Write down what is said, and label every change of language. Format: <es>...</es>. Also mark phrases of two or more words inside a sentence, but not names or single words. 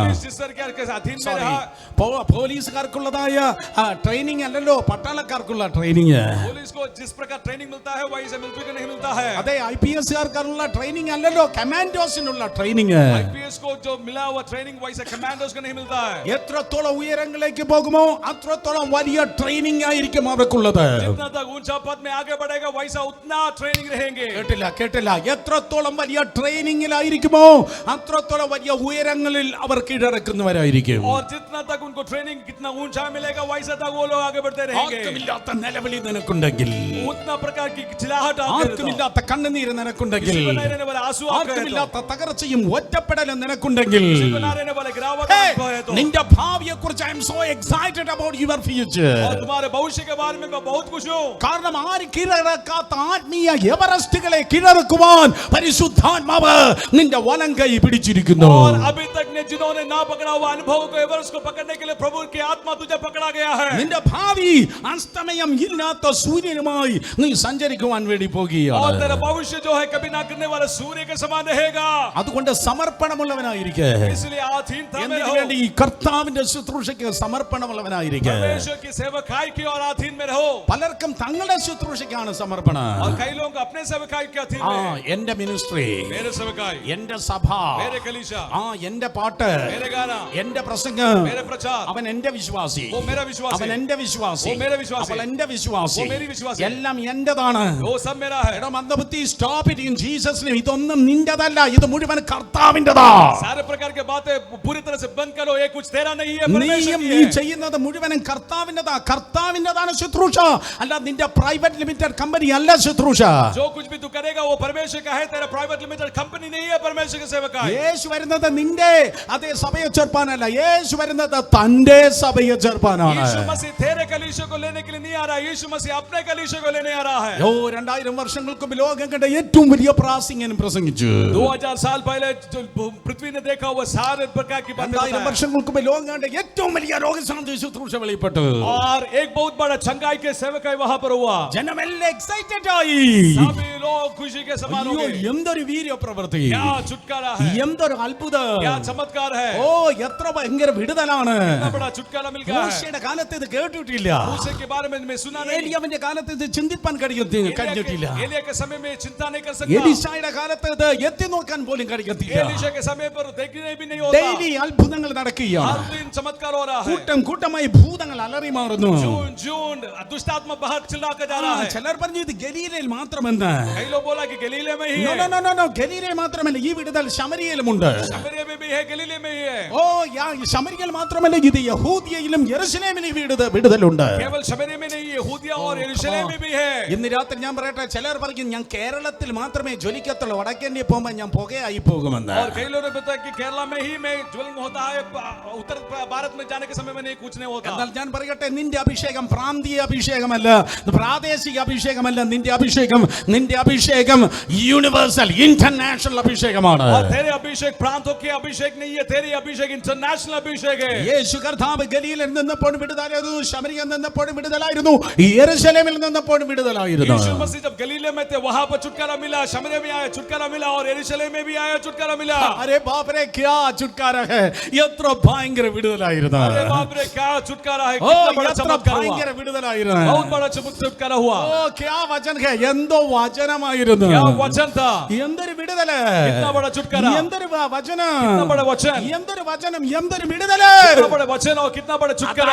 <hi>अधीन में रहा.</hi> <ml>പോലീസുകാർക്കുള്ളതായ ട്രെയിനിങ് അല്ലല്ലോ പട്ടാളക്കാർക്കുള്ള ട്രെയിനിങ്.</ml> <hi>पुलिस को जिस प्रकार ट्रेनिंग मिलता है वहीं से मिलिट्री को नहीं मिलता है।</hi> <ml>അതെ IPS കാർക്കുള്ള ട്രെയിനിങ് അല്ലല്ലോ, കമാൻഡോസിനുള്ള ട്രെയിനിങ്.</ml> <hi>IPS को जो मिला हुआ ट्रेनिंग वहीं से कमांडोस को नहीं मिलता है।</hi> <ml>എത്രത്തോളം ഉയരങ്ങളിലേക്ക് പോകുമോ അത്രത്തോളം വലിയ ട്രെയിനിങ് ആയിരിക്കും അവർക്കുള്ളത്.</ml> <hi>जितना तक ऊंचा पद में आगे बढ़ेगा वैसा उतना ट्रेनिंग रहेंगे।</hi> <ml>കേട്ടില്ല എത്രത്തോളം വലിയ ട്രെയിനിങ്ങിലായിരിക്കുമോ അത്രത്തോളം വലിയ ഉയരങ്ങളിൽ അവർ കീഴടക്കുന്നവരായിരിക്കും.</ml> <hi>और जितना तक उनको ट्रेनिंग कितना ऊंचा मिलेगा वैसा तक वो लोग आगे बढ़ते रहेंगे।</hi> <ml>ആർക്കുമില്ലാത്ത നിലവിളി നിനക്കുണ്ടെങ്കിൽ,</ml> <hi>उतना प्रकार की चिल्लाहट</hi> <ml>ആർക്കുമില്ലാത്ത കണ്ണുനീര് നിനക്കുണ്ടെങ്കിൽ,</ml> <hi>आंसू</hi> <ml>ആർക്കുമില്ലാത്ത തകർച്ചയും ഒറ്റപ്പെടലും നിനക്കുണ്ടെങ്കിൽ, നിന്റെ ഭാവിയെ കുറിച്ച്</ml> <en>I am so excited about your future.</en> <hi>और तुम्हारे भविष्य के बारे में मैं बहुत खुश हूं।</hi> <ml>കാരണം ആര് കീഴടക്കാത്ത ആത്മീയ എവറസ്റ്റുകളെ കീഴടക്കുവാൻ പരിശുദ്ധാത്മാവ് നിന്റെ വലങ്കൈ പിടിച്ചിരിക്കുന്നു.</ml> <hi>और अभी तक ने जिन्होंने ना पकड़ा हुआ अनुभव को एवरेस्ट को पकड़ने के लिए प्रभु की आत्मा तुझे पकड़ा गया है।</hi> <ml>നിന്റെ ഭാവി അസ്തമയം ഇല്ലാത്ത സൂര്യനുമായി നീ സഞ്ചരിക്കുവാൻ വേണ്ടി</ml> <hi>और</hi> <ml>പോകുകയാണ്.</ml> <hi>तेरा भविष्य जो है कभी ना करने वाला सूर्य के समान रहेगा।</hi> <ml>അതുകൊണ്ട് സമർപ്പണമുള്ളവനായിരിക്കെ.</ml> <hi>इसलिए आधीनता में</hi> <ml>എന്തിനു</ml> <hi>रहो,</hi> <ml>വേണ്ടി? ഈ കർത്താവിന്റെ ശുശ്രൂഷയ്ക്ക് സമർപ്പണമുള്ളവനായിരിക്കെ.</ml> <hi>परमेश्वर की सेवकाई की और अधीन में रहो।</hi> <ml>പലർക്കും തങ്ങളുടെ ശുശ്രൂഷയ്ക്കാണ് സമർപ്പണം.</ml> <hi>और कई लोग अपने सेवकाई के अधीन</hi> <ml>ആ</ml> <hi>में,</hi> <ml>എന്റെ മിനിസ്ട്രി,</ml> <hi>मेरे सेवकाई,</hi> <ml>എന്റെ സഭ,</ml> <hi>मेरे कलीसिया,</hi> <ml>ആ എന്റെ പാട്ട്,</ml> <hi>मेरे गाना,</hi> <ml>എന്റെ പ്രസംഗം,</ml> <hi>मेरे प्रचार,</hi> <ml>അവൻ എന്റെ വിശ്വാസി,</ml> <hi>वो मेरा विश्वास</hi> <ml>അവൻ</ml> <hi>है,</hi> <ml>എന്റെ വിശ്വാസി,</ml> <hi>वो मेरे विश्वासी,</hi> <ml>അവൾ എന്റെ വിശ്വാസി,</ml> <hi>वो मेरी विश्वासी,</hi> <ml>എല്ലാം എന്റേതാണ്.</ml> <hi>वो सब मेरा है।</hi> <ml>എടാ മന്ദബുദ്ധി,</ml> <en>stop it in Jesus name.</en> <ml>ഇതൊന്നും നിന്റേതല്ല, ഇത് മുഴുവൻ കർത്താവിന്റേതാ.</ml> <hi>सारे प्रकार के बातें पूरी तरह से बंद करो, ये कुछ तेरा नहीं है,</hi> <ml>നീ</ml> <hi>परमेश्वर की है।</hi> <ml>ചെയ്യുന്നത് മുഴുവനും കർത്താവിന്റേതാ. കർത്താവിന്റേതാണ് ശുശ്രൂഷ, അല്ല നിന്റെ</ml> <en>private limited company</en> <ml>അല്ല ശുശ്രൂഷ.</ml> <hi>जो कुछ भी तू करेगा वो परमेश्वर का है, तेरा</hi> <en>private limited company</en> <hi>नहीं है, परमेश्वर के सेवकाई।</hi> <ml>യേശു വരുന്നത് നിന്റെ അതേ സഭയെ ചേർപ്പാനല്ല, യേശു വരുന്നത് തന്റെ സഭയെ ചേർപ്പാനാണ്.</ml> <hi>यीशु मसीह तेरे कलीसिया को लेने के लिए नहीं आ रहा है, यीशु मसीह अपने कलीसिया को लेने आ रहा है।</hi> <ml>2000 വർഷങ്ങൾക്ക് മുമ്പ് ലോകം കണ്ട ഏറ്റവും വലിയ പ്രാസംഗികൻ പ്രസംഗിച്ചു.</ml> <hi>2000 साल पहले जो पृथ्वी ने देखा हुआ सारे प्रकार की बातें</hi> <ml>2000</ml> <hi>बताया।</hi> <ml>വർഷങ്ങൾക്ക് മുമ്പ് ലോകം കണ്ട ഏറ്റവും വലിയ രോഗശാന്തി ശുശ്രൂഷ വെളിപ്പെട്ടു.</ml> <hi>और एक बहुत बड़ा चंगाई के सेवकाई वहां पर हुआ।</hi> <ml>ജനമെല്ലാം എക്സൈറ്റഡ് ആയി.</ml> <hi>सभी लोग खुशी के समान हो</hi> <ml>അയ്യോ,</ml> <hi>गए।</hi> <ml>എന്തൊരു വീര്യപ്രവൃത്തി,</ml> <hi>क्या छुटकारा है,</hi> <ml>എന്തൊരു അത്ഭുതം,</ml> <hi>क्या चमत्कार है,</hi> <ml>ഓ എത്ര ഭയങ്കര വിടുതലാണ്.</ml> <hi>कितना बड़ा छुटकारा मिल गया है।</hi> <ml>മോശയുടെ കാലത്ത് ഇത് കേട്ടിട്ടില്ല.</ml> <hi>मूसा के बारे में मैं सुना नहीं,</hi> <ml>ഏലിയാവിന്റെ കാലത്ത് ഇത് ചിന്തിപ്പാൻ കഴിഞ്ഞിട്ടില്ല.</ml> <hi>एलिया के समय में चिंता नहीं कर सकता,</hi> <ml>എലീശായുടെ കാലത്ത് ഇത് എത്തി നോക്കാൻ പോലും കഴിഞ്ഞിട്ടില്ല.</ml> <hi>एलीशा के समय पर देखने भी नहीं होता।</hi> <ml>ഡെയിലി അത്ഭുതങ്ങൾ നടക്കുകയാണ്.</ml> <hi>हर दिन चमत्कार हो रहा है।</hi> <ml>കൂട്ടം കൂട്ടമായി ഭൂതങ്ങൾ അലറി മാറുന്നു.</ml> <hi>जून जून दुष्टात्मा बाहर चिल्ला कर जा रहा है।</hi> <ml>ചിലർ പറഞ്ഞു ഇത് ഗലീലയിൽ മാത്രമെന്ന്.</ml> <hi>कई लोग बोला कि गलीले में ही</hi> <en>No,</en> <hi>है।</hi> <en>no, no, no, no.</en> <ml>ഗലീലയിൽ മാത്രമല്ല, ഈ വിടുതൽ ശമരിയയിലുമുണ്ട്.</ml> <hi>शमरिया में भी है, गलीले में ही है।</hi> <ml>ഓ ശമരിയയിൽ മാത്രമല്ല, ഇത് യഹൂദിയയിലും യെരുശലേമിലും ഈ വിടുതലുണ്ട്.</ml> <hi>केवल शमरिया में नहीं, यहूदिया और यरूशलेम में भी है।</hi> <ml>ഇന്ന് രാത്രി ഞാൻ പറയട്ടെ, ചിലർ പറയും ഞാൻ കേരളത്തിൽ മാത്രമേ ജ്വലിക്കത്തുള്ളൂ, വടക്കേന്ത്യ പോകുമ്പോൾ ഞാൻ പുകയായി പോകുമെന്ന്.</ml> <hi>और कई लोगों ने बताया कि केरला में ही में ज्वलन होता है, उत्तर भारत में जाने के समय में नहीं, कुछ नहीं होता।</hi> <ml>എന്നാൽ ഞാൻ പറയട്ടെ, നിന്റെ അഭിഷേകം പ്രാന്തീയ അഭിഷേകമല്ല, പ്രാദേശിക അഭിഷേകമല്ല. നിന്റെ അഭിഷേകം</ml> <en>universal international</en> <ml>അഭിഷേകമാണ്.</ml> <hi>और तेरे अभिषेक प्रांतों के अभिषेक नहीं है, तेरे अभिषेक इंटरनेशनल अभिषेक है।</hi> <ml>യേശു കർത്താവ് ഗലീലയിൽ നിന്നപ്പോൾ വിടുതലായിരുന്നു, ശമരിയയിൽ നിന്നപ്പോഴും വിടുതലായിരുന്നു, യെരുശലേമിൽ നിന്നപ്പോഴും വിടുതലായിരുന്നു.</ml> <hi>यीशु मसीह जब गलीले में थे वहां पर छुटकारा मिला, शमरिया में आया छुटकारा मिला, और यरूशलेम में भी आया छुटकारा मिला। अरे बाप रे, क्या छुटकारा है,</hi> <ml>എത്ര ഭയങ്കര വിടുതലായിരുന്നു.</ml> <hi>अरे बाप रे, क्या छुटकारा है,</hi> <ml>ഓ</ml> <hi>कितना बड़ा</hi> <ml>എത്ര</ml> <hi>चमत्कार हुआ,</hi> <ml>ഭയങ്കര വിടുതലായിരുന്നു.</ml> <hi>बहुत बड़ा छुटकारा हुआ।</hi> <ml>ഓ</ml> <hi>क्या वचन है,</hi> <ml>എന്തോ വചനമായിരുന്നു,</ml> <hi>क्या वचन था,</hi> <ml>എന്തൊരു വിടുതല്,</ml> <hi>कितना बड़ा छुटकारा,</hi> <ml>എന്തൊരു വചനം,</ml> <hi>कितना बड़ा वचन,</hi> <ml>എന്തൊരു വചനം, എന്തൊരു വിടുതല്.</ml> <hi>कितना बड़ा वचन और कितना बड़ा छुटकारा।</hi>